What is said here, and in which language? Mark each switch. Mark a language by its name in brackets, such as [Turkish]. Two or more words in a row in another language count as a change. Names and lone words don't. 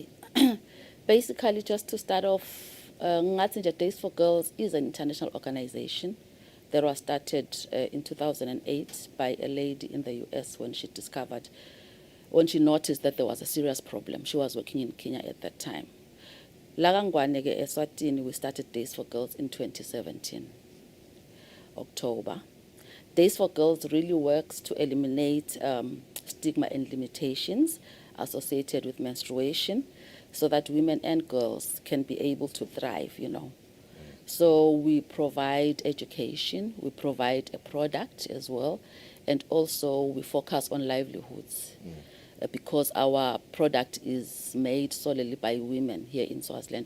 [English] Basically, just to start off, Days for Girls is an international organization that was started in 2008 by a lady in the US when she noticed that there was a serious problem. She was working in Kenya at that time. [Swati] Lakangwane ke Eswatini, [English] we started Days for Girls in 2017, October. Days for Girls really works to eliminate stigma and limitations associated with menstruation so that women and girls can be able to thrive, So we provide education, we provide a product as well, and also we focus on livelihoods because our product is made solely by women here in Swaziland.